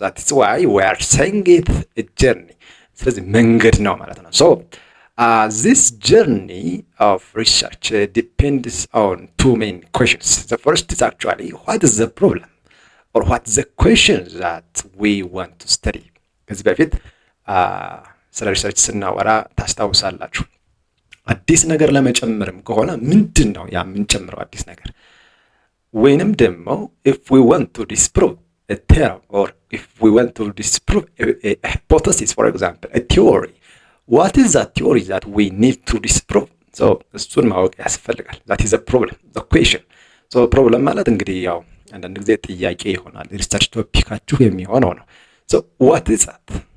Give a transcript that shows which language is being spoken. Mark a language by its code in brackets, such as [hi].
[en] That is why we are saying it a journey. [am] ስለዚህ መንገድ ነው ማለት ነው። [en] This journey of research depends on two main questions. The first is actually what is the problem or what is the question that we want to study. [am] ከዚህ በፊት ስለ ሪሰርች ስናወራ ታስታውሳላችሁ። አዲስ ነገር ለመጨመርም ከሆነ ምንድን ነው ያ የምንጨምረው አዲስ ነገር? ወይንም ደግሞ [en] if we want to disprove a theorem or if we want to disprove a hypothesis, for example, a theory, what is that theory that we need to disprove? [am] እሱን ማወቅ ያስፈልጋል። [en] that is a problem, the question. [am] problem ማለት እንግዲህ ያው አንዳንድ ጊዜ ጥያቄ ይሆናል። ሪሰርች ቶፒካችሁ የሚሆነው ነው። [en] what is that?